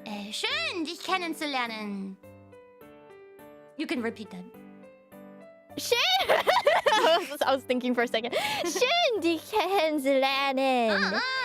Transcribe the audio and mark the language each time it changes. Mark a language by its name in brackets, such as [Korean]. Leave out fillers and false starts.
[German] Schön, dich kennenzulernen. [English] You can repeat that. [German] Schön! [English] I was thinking for a second. [German] Schön, dich kennenzulernen.